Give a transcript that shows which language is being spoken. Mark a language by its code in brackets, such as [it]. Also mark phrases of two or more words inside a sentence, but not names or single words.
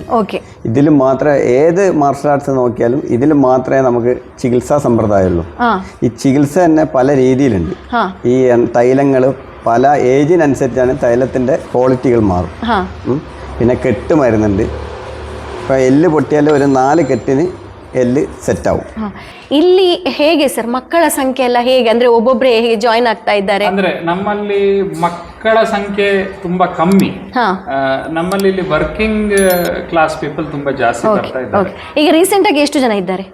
[ml] ഇതിൽ മാത്രമേ ഏത് മാർഷൽ ആർട്സ് നോക്കിയാലും ഇതിൽ മാത്രമേ നമുക്ക് ചികിത്സാ സമ്പ്രദായമുള്ളൂ. ഈ ചികിത്സ തന്നെ പല രീതിയിലുണ്ട്. ഈ തൈലങ്ങൾ പല ഏജിനനുസരിച്ചാണ് തൈലത്തിന്റെ ക്വാളിറ്റികൾ മാറും. പിന്നെ കെട്ട് മരുന്നുണ്ട്. ഇപ്പം എല്ല് പൊട്ടിയാൽ ഒരു 4 കെട്ടിന് എല്ലി സെറ്റ് ആവു. [kn] ಇಲ್ಲಿ ಹೇಗೆ ಸರ್ ಮಕ್ಕಳ ಸಂಖ್ಯೆ ಎಲ್ಲ ಹೇಗೆ, ಅಂದ್ರೆ ಒಬ್ಬೊಬ್ಬರೇ ಹೇಗೆ ಜಾಯಿನ್ ಆಗ್ತಾ ಇದ್ದಾರೆ? ಅಂದ್ರೆ ನಮ್ಮಲ್ಲಿ ಮಕ್ಕಳ ಸಂಖ್ಯೆ ತುಂಬಾ ಕಮ್ಮಿ. ನಮ್ಮಲ್ಲಿ ಇಲ್ಲಿ [en] working class people [kn] ತುಂಬಾ ಜಾಸ್ತಿ ಬರ್ತಾ ಇದ್ದಾರೆ. ಈಗ ರೀಸೆಂಟ್ ಆಗಿ ಎಷ್ಟು ಜನ ಇದ್ದಾರೆ?